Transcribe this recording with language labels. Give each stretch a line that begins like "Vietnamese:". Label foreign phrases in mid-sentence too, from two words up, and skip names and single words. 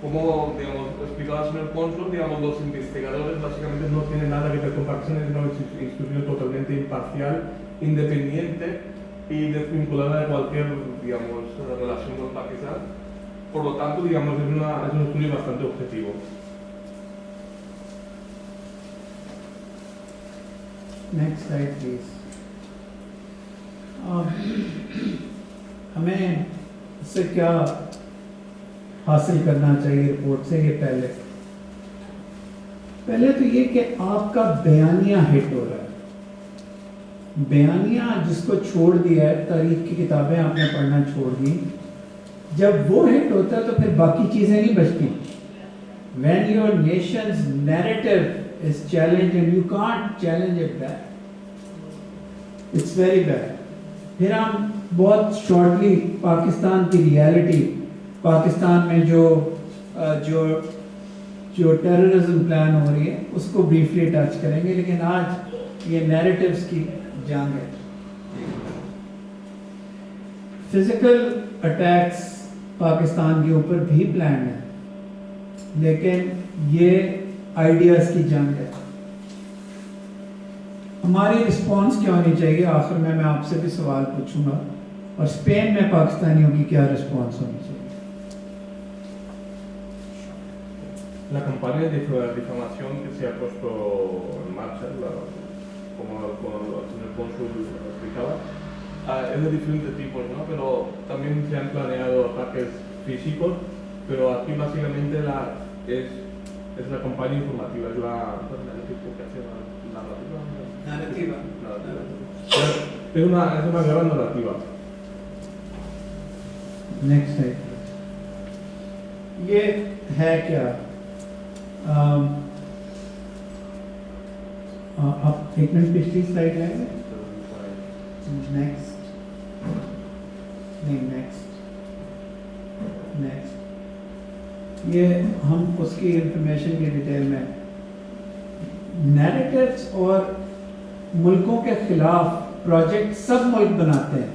Spanish: como digamos, explicaba el señor cónsul, digamos, los investigadores básicamente no tienen nada que ver con Pakistán, es una institución totalmente imparcial, independiente y desvinculada de cualquier, digamos, relación con Pakistán. Por lo tanto, digamos, es un estudio bastante objetivo.
English: Next slide, please.
Urdu: ہمیں اس سے کیا حاصل کرنا چاہیے رپورٹ سے? یہ پہلے تو یہ کہ آپ کا بیانیہ ہٹ ہو رہا ہے. بیانیہ جس کو چھوڑ دیا ہے، تاریخ کی کتابیں آپ نے پڑھنا چھوڑ دی، جب وہ ہٹ ہوتا ہے تو پھر باقی چیزیں نہیں بچتی.
English: When your nation's narrative is challenged and you can't challenge it back, it's very bad.
Urdu: پھر ہم بہت شارٹلی پاکستان کی ریئلٹی، پاکستان میں جو
English: terrorism plan
Urdu: ہو رہی ہے اس کو
English: briefly touch
Urdu: کریں گے، لیکن آج یہ نیریٹوز کی جنگ ہے.
English: physical attacks
Urdu: پاکستان کے اوپر بھی پلان ہے، لیکن یہ آئیڈیاز کی جنگ ہے. ہماری ریسپانس کیا ہونی چاہیے? آخر میں میں آپ سے بھی سوال پوچھوں گا، اور سپین میں پاکستانیوں کی کیا ریسپانس ہونی چاہیے?
Spanish: La campaña de difamación que se ha puesto en marcha, como el señor cónsul explicaba, es de diferentes tipos, ¿no? Pero también se han planeado ataques físicos, pero aquí básicamente es la campaña informativa, es el tipo que hace la narrativa. Es una guerra narrativa.
Urdu: نیکسٹ ہے، یہ ہے کیا? آپ ایک منٹ پچھلی سلائیڈ آئیں گے. نیکسٹ، نہیں نیکسٹ، یہ ہم اس کی انفارمیشن کی ڈیٹیل میں، نیریٹوز اور ملکوں کے خلاف پروجیکٹ سب ملک بناتے ہیں.